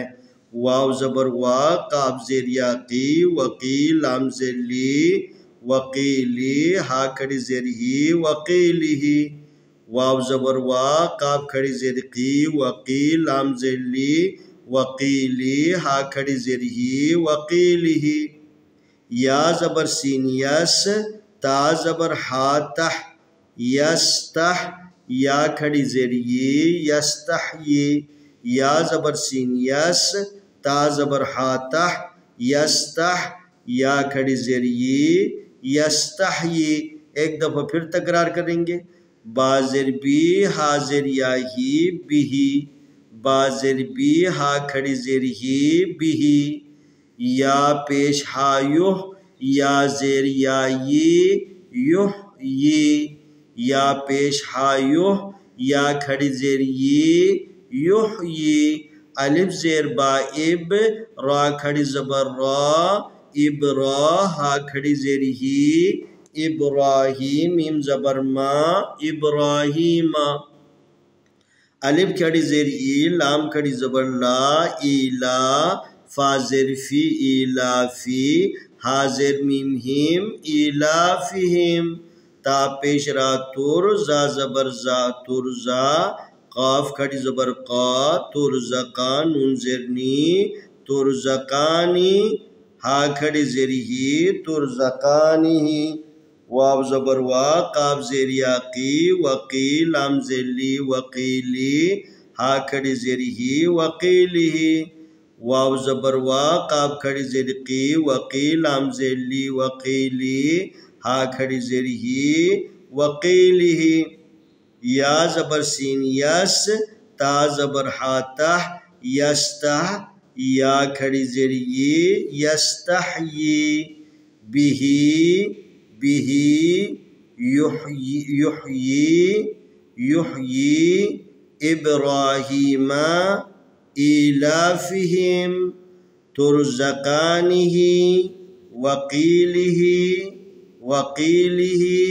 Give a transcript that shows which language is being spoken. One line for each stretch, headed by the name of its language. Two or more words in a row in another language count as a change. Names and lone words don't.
Urdu: واو زبر وا، قاف زیر یا قی، وقی، لام زیر لی، وقیلی، ہا کھڑی زیر ہی، وقیلہی۔ واو زبر وا، قاف کھڑی زیر قی، وقی، لام زیر لی، وقیلی، ہا کھڑی زیر ہی، وقیلہی۔ یا زبر سین یس، تا زبر ہا تح، یستح یا کھڑی زیر یہ یستحیی یا زبر سین یس تا زبر ہا تح یستح یا کھڑی زیر یہ یستحیی ایک دفعہ پھر تکرار کریں گے با زیر بی ہا زیر یا ہی بھی با زیر بی ہا کھڑی زیر ہی بھی یا پیش ہا یح یا زیر یا یح یا پیش ہا یح یا کھڑی زیر یحیی الف زیر با اب را کھڑی زبر را ابرا ہا کھڑی زیر ہی ابراہیم میم زبر ما ابراہیم الف کھڑی زیر ای لام کھڑی زبر لا ایلا فا زیر فی ایلا فی ہا زیر میم ہیم ایلافہم تا پیش را تر زا زبر زا ترزا قاف کھڑی زبر قا ترزقا نون زیر نی ترزقانی ہا کھڑی زیر ہی ترزقانی واو زبر وا قاف زیر یا قی وقی لام زیر لی وقیلی ہا کھڑی زیر ہی وقیلی واو زبر وا قاف کھڑی زیر قی وقی لام زیر لی وقیلی ہا کھڑی زیر ہی وقیلی یا زبر سین یس تا زبر ہا تح یستح یا کھڑی زیر یہ یستحیی بھی یحیی ابراہیم ایلافہم ترزقانہ وقیلہ